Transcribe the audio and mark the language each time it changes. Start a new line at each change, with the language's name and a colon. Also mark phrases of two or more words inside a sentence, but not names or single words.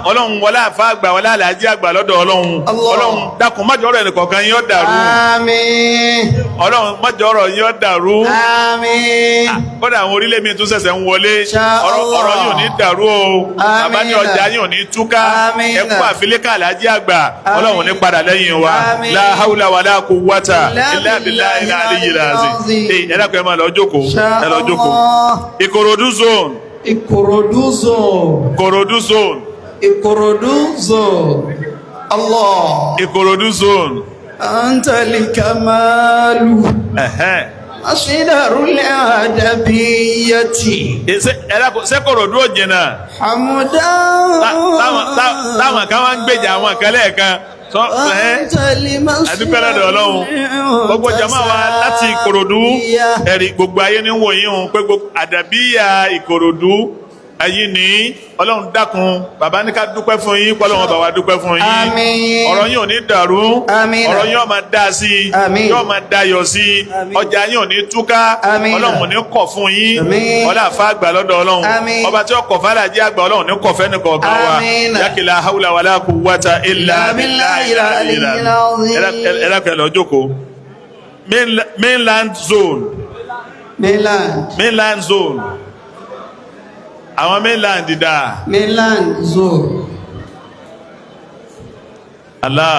Yoruba: Ọlọ́run wọlé àfa àgbà wọlé àlàájì àgbà lọ́dọ̀ Ọlọ́run. Ọlọ́run dákun má jọ̀rọ̀ ẹnìkọ̀ọ̀kan yín ó dàrú. Àmín. Ọlọ́run má jọ̀rọ̀ yín ó dàrú. Àmín. Kódà àwọn orílẹ̀ mi tún ṣẹ̀ṣẹ̀ ń wọlé. Ọ̀rọ̀ yín ò ní dàrú o. Bàbá ní ọjà yín ò ní túká. Ẹ kú àfilékà àlàájì àgbà. Ọlọ́run ní padà lẹ́yìn wa.
Arabic: لا حول ولا قوة إلا بالله العلي العظيم.
Yoruba: Ẹ dákun ẹ máa lọ jókòó. Ẹ lọ jókòó. Ìkòròdú zone. Ìkòròdú zone. Ìkòròdú zone. Ìkòròdú zone. Allah. Ìkòròdú zone. Antali kamalu. Ashidarul adabiyyati. Ṣé Ìkòròdú ò jìnnà? Hamudan. Táwọn kan wá ń gbèjà àwọn kan lẹ́ẹ̀kan. Adúpẹ́ lọ́dọ̀ Ọlọ́run. Gbogbo jama wa láti Ìkòròdú ẹ̀rí gbogbo ayé ní wòye hùn pé gbogbo àdàbíyà Ìkòròdú ayé ní Ọlọ́run dákun bàbá ní ká dúpẹ́ fún yín pọ́lọ́wọ́n bàbá dúpẹ́ fún yín. Ọ̀rọ̀ yín ò ní dàrú. Ọ̀rọ̀ yín ó máa dá sí i. Yóò máa dayọ̀ sí i. Ọjà yín ò ní túká. Ọlọ́run ò ní kọ̀ fún yín. Ọlá àfa àgbà lọ́dọ̀ Ọlọ́run. Ọba tí ó kọ̀ fàlàjì àgbà Ọlọ́run ní kọ̀ fẹ́ nìkọ̀ọ̀kan wa.
Arabic: يكيلا حول ولا قوة إلا بالله.
Yoruba: Ẹ lọ jókòó. Mainland zone. Mainland zone. Àwọn mainland dà. Mainland zone. Allah.